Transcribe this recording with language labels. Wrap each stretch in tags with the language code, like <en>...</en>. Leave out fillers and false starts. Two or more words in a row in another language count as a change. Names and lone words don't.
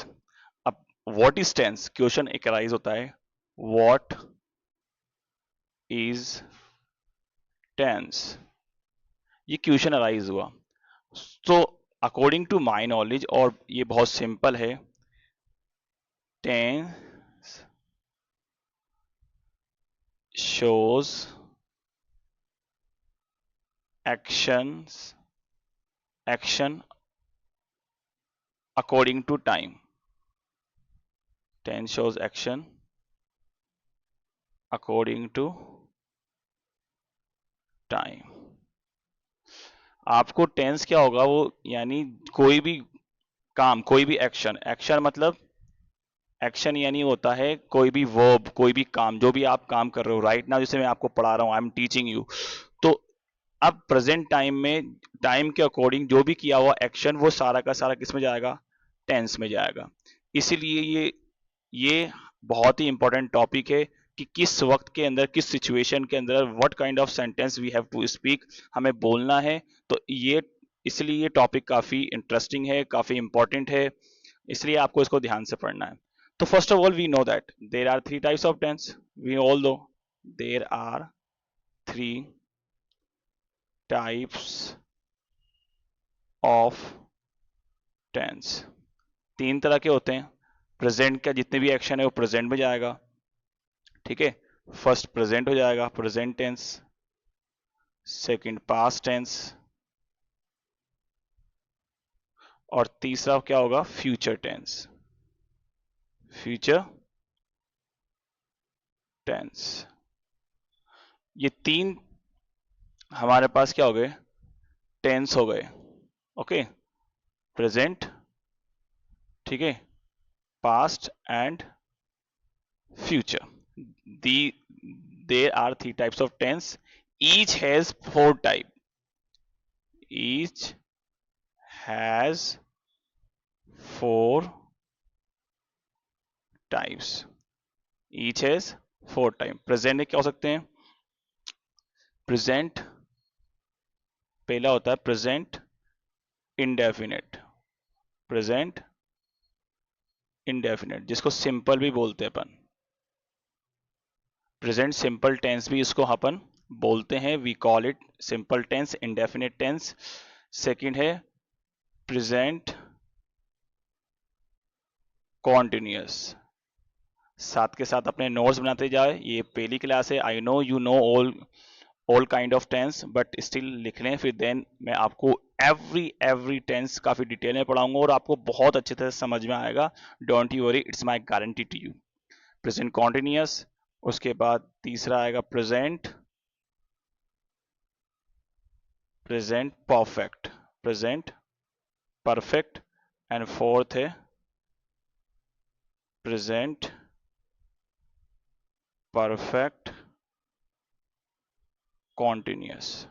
<en>अब what is tense, question</en> <hi>एक राइज होता है.</hi> <en>what is tense, ये question arise हुआ. तो according to my knowledge,</en> <hi>और ये बहुत सिंपल है,</hi> <en>tense shows action according to time. Tense shows action according to time.</en> <hi>आपको टेंस क्या होगा, वो यानी कोई भी काम, कोई भी एक्शन. एक्शन मतलब एक्शन यानी होता है कोई भी वर्ब, कोई भी काम, जो भी आप काम कर रहे हो</hi> <en>right now.</en> <hi>जैसे मैं आपको पढ़ा रहा हूं,</hi> <en>I am teaching you.</en> <hi>तो अब</hi> <en>present time</en> <hi>में टाइम के अकॉर्डिंग जो भी किया हुआ एक्शन, वो सारा का सारा किस में जाएगा? टेंस में जाएगा. इसीलिए ये बहुत ही</hi> <en>important topic</en> <hi>है कि किस वक्त के अंदर, किस सिचुएशन के अंदर</hi> <en>what kind of sentence we have to speak,</en> <hi>हमें बोलना है. तो ये इसलिए ये टॉपिक काफी इंटरेस्टिंग है, काफी इंपॉर्टेंट है. इसलिए आपको इसको ध्यान से पढ़ना है.</hi> <en>तो first of all we know that there are three types of tense. we all know there are three types of tense.</en> <hi>तीन तरह के होते हैं. प्रेजेंट का जितने भी एक्शन है वो प्रेजेंट में जाएगा. ठीक है, फर्स्ट प्रेजेंट हो जाएगा,</hi> <en>present tense. second past tense.</en> <hi>और तीसरा क्या होगा?</hi> <en>future tense. future tense.</en> <hi>ये तीन हमारे पास क्या हो गए? टेंस हो गए.</hi> <en>okay, present,</en> <hi>ठीक है,</hi> <en>past and future. दी there are three types of tense. Each has four type. Each has four types. Each has four type.</en> <hi>Present में क्या हो सकते हैं? Present पहला होता है</hi> <en>present indefinite. Present indefinite</en> <hi>जिसको simple भी बोलते हैं अपन.</hi> <en>Present simple tense</en> <hi>भी इसको अपन बोलते हैं.</hi> <en>We call it simple tense, indefinite tense. Second है present continuous.</en> <hi>साथ के साथ अपने नोट्स बनाते जाए. ये पहली क्लास है,</hi> <en>I know you know all kind of tense, but still</en> <hi>लिख लें, फिर देन मैं आपको</hi> <en>every tense</en> <hi>काफी डिटेल में पढ़ाऊंगा और आपको बहुत अच्छे तरह से समझ में आएगा।</hi> <en>don't you worry, it's my guarantee to you. present continuous,</en> <hi>उसके बाद तीसरा आएगा</hi> <en>present perfect, present perfect, and fourth है present perfect continuous।</en>